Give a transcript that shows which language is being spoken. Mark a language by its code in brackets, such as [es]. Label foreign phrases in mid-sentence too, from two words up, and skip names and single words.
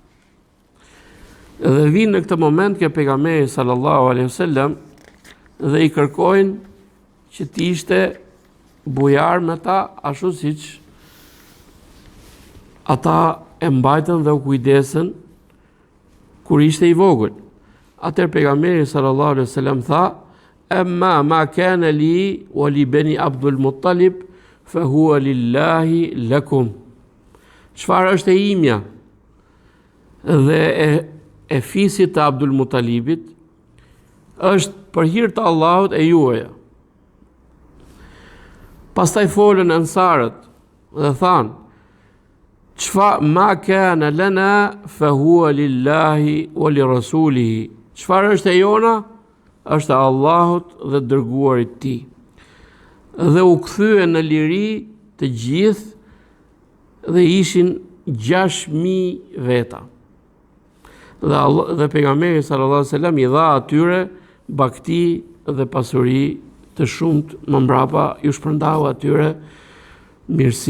[sq] Dhe vinë në këtë moment ke pejgamberi [ar] صلى الله عليه وسلم [sq] dhe i kërkojnë që të ishte bujar me ta, ashtu siç ata e mbajtën dhe u kujdesën kur ishte i vogël. Atëherë pejgamberi [ar] صلى الله عليه وسلم tha: "أما ما كان لي ولبني عبد المطلب فهو لله لكم." [sq] Çfarë është e imja dhe e fisit të Abdul Muttalibit është për hir të Allahut e juaja. Pastaj folën ansarët dhe thanë: [ar] ما كان لنا فهو لله ولرسوله. [sq] Çfarë është e jona? Është e Allahut dhe dërguarit tij. Dhe u kthyen në liri të gjithë dhe ishin 6.000 veta. Dhe pejgamberi [ar] صلى الله عليه وسلم [sq] i dha atyre bakti dhe pasuri të shumt më mbrapa, ju shpërndau atyre mirësi.